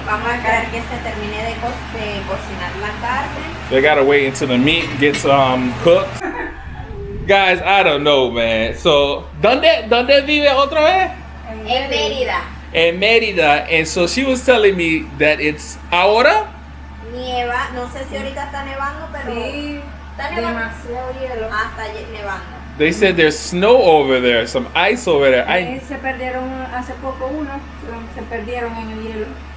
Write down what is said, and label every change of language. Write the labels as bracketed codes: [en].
[es] Vamos a esperar que se termine de cocinar la carne. [en] They gotta wait until the meat gets cooked. Guys, I don't know, man. So, [es] ¿dónde vive otra vez? En Mérida. [en] In Mérida. And so she was telling me that it's ahora. [es] Nieva, no sé si ahorita está nevando, pero Sí, está nevando. demasiado hielo. Está nevando. [en] They said there's snow over there, some ice over there. [es] Se perdieron hace poco se perdieron en el hielo.